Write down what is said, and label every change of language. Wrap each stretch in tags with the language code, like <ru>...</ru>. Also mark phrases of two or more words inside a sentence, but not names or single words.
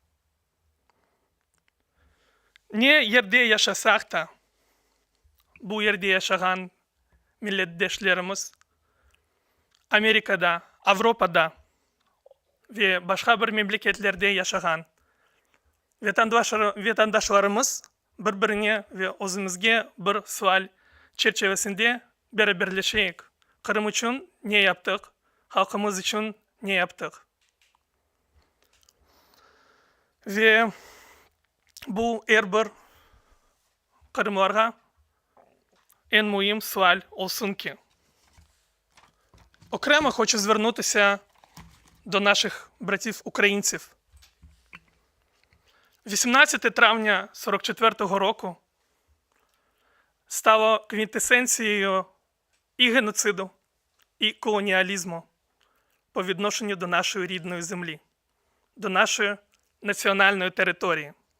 <crh>Ne yerde yaşasak da bu yerde yaşayan milletdeşlerimiz Amerika'da, Avrupa'da ve başka bir memleketlerde yaşayan vatandaşlarımız birbirine ve özümüzge bir sual çerçevesinde beraberleşeyik. Kırım için ne yaptık? Halkımız için ne yaptık? Ve bu her bir Kırımlarga en mühim суаль olsun ki.</crh> <uk>Окремо хочу звернутися до наших братів-українців. 18 травня 44-го року стало квінтесенцією і геноциду, і колоніалізму по відношенню до нашої рідної землі, до нашої національної території.</uk>